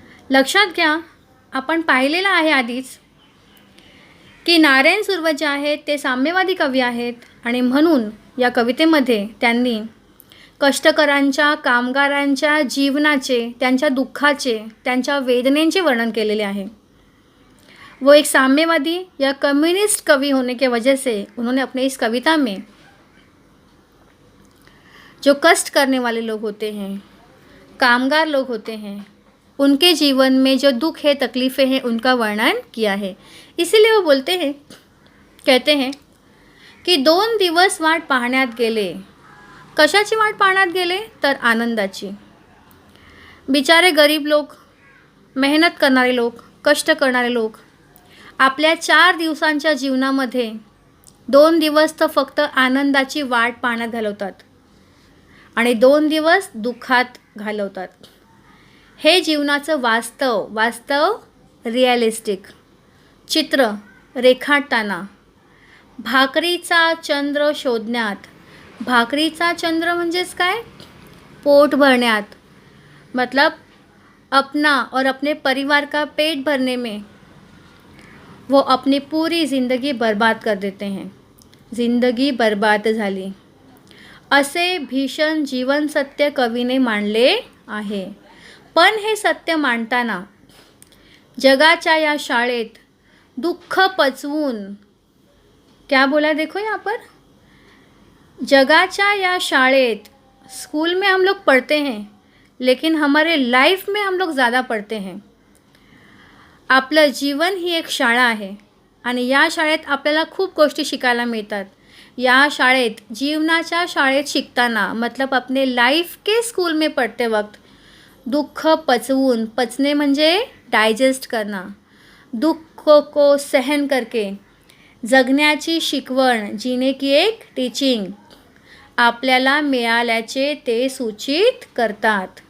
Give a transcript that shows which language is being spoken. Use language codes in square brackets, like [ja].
[mr] लक्षात घ्या, आपण पाहिलेलं आहे आधीच की नारायण सुर्वे जे आहेत ते साम्यवादी कवी आहेत आणि म्हणून या कवितेमध्ये त्यांनी कष्टकरांच्या, कामगारांच्या जीवनाचे, त्यांच्या दुःखाचे, त्यांच्या वेदनेचे वर्णन केलेले आहे. [hi] वो एक साम्यवादी या कम्युनिस्ट कवि होने के वजह से उन्होंने अपने इस कविता में जो कष्ट करने वाले लोग होते हैं, कामगार लोग होते हैं, उनके जीवन में जो दुख है, तकलीफ़ें हैं, उनका वर्णन किया है. इसीलिए वो बोलते हैं, कहते हैं की [mr] 2 दिवस वाट पाहण्यात गेले. कशाची वाट पाहण्यात गेले तर आनंदाची. बिचारे गरीब लोक, मेहनत करणारे लोक, कष्ट करणारे लोक आपल्या 4 दिवसांच्या जीवनामध्ये 2 दिवस तर फक्त आनंदाची वाट पाहण्यात घालवतात आणि 2 दिवस दुःखात घालवतात. हे जीवनाचं वास्तव रिॲलिस्टिक चित्र रेखाटताना भाकरीचा चंद्र शोधण्यात. भाकरीचा चंद्र म्हणजेच काय? पोट भरण्यात. [hi] मतलब अपना और अपने परिवार का पेट भरने में वो अपनी पूरी ज़िंदगी बर्बाद कर देते हैं. [mr] जिंदगी बर्बाद झाली, असे भीषण जीवन सत्य कवीने मांडले आहे. पण हे सत्य मांडताना जगाच्या या शाळेत दुःख पचवून, [hi] क्या बोला देखो यहाँ पर, [mr] जगाच्या या शाळेत, [hi] स्कूल में हम लोग पढ़ते हैं लेकिन हमारे लाइफ में हम लोग ज़्यादा पढ़ते हैं. [mr] आपलं जीवन ही एक शाळा आहे आणि या शाळेत आपल्याला खूप गोष्टी शिकायला मिळतात. या शाळेत, जीवनाच्या शाळेत शिकताना, [hi] मतलब अपने लाइफ के स्कूल में पढ़ते वक्त [mr] दुःख पचवून, पचने म्हणजे [hi] डायजेस्ट करना, दुःख को सहन करके [mr] जगण्याची शिकवण, [hi] जीने की एक टीचिंग [mr] आपल्याला मिळाल्याचे ते सूचित करतात.